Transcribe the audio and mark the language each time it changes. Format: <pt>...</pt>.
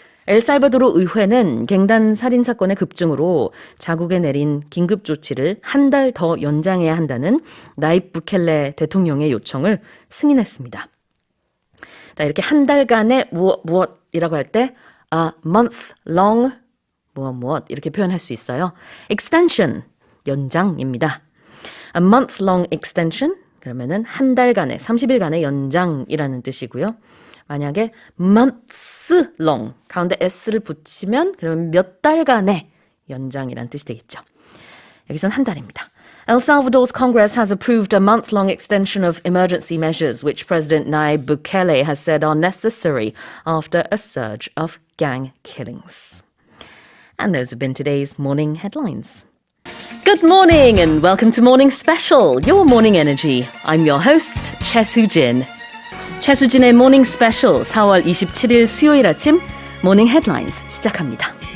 <ko>엘살바도르 의회는 갱단 살인 사건의 급증으로 자국에 내린 긴급 조치를 한 달 더 연장해야 한다는 나입 부켈레 대통령의 요청을 승인했습니다. 자, 이렇게 한 달간의 무엇이라고 할 때</ko> <en>a month long</en> <ko>무엇 이렇게 표현할 수 있어요. extension 연장입니다.</ko> <en>a month long extension</en> <ko>그러면은 한 달간의 30일간의 연장이라는 뜻이고요. 만약에</ko> <en>months long</en> <ko>가운데 s를 붙이면 그러면 몇 달간의 연장이라는 뜻이 되겠죠. 여기서는 한 달입니다.</ko> <en>El Salvador's Congress has approved a month-long extension of emergency measures which President Nayib Bukele has said are necessary after a surge of gang killings. And those have been today's morning headlines. Good morning and welcome to Morning Special, your morning energy. I'm your host, 최수진.</en> <ko>최수진의 모닝 스페셜 4월 27일 수요일 아침 모닝 헤드라인스 시작합니다.</ko>